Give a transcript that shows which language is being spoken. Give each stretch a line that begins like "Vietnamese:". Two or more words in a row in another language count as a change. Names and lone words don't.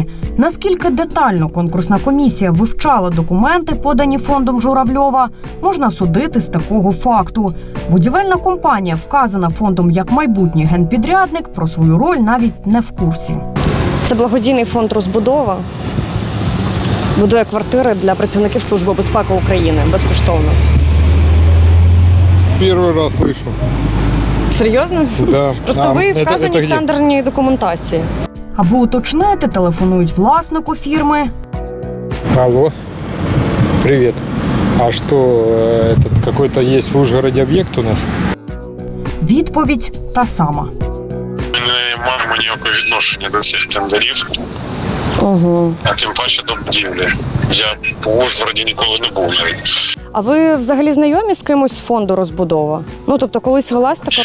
Ukrainian: Наскільки детально конкурсна комісія вивчала документи, подані фондом Журавльова, можна судити з такого факту. Будівельна компанія, вказана фондом як майбутній генпідрядник, про свою роль навіть не в курсі. Це благодійний фонд «Розбудова». Будує квартири для працівників Служби безпеки України безкоштовно.
Russian: Первый раз слышу.
Ukrainian: Серйозно?
Russian: Да.
Ukrainian: Просто ви вказані в тендерній документації. Аби уточнити, телефонують власнику фірми.
Russian: Алло, привет. А что, этот какой-то есть в Ужгороде объект у нас?
Ukrainian: Відповідь та сама. Ми не маємо ніякого відношення до цих тендерів. А тим паче до будівлі. Я в Ужгороді ніколи не був навіть. А ви взагалі знайомі з кимось з фонду розбудова? Ну, тобто, колись велась така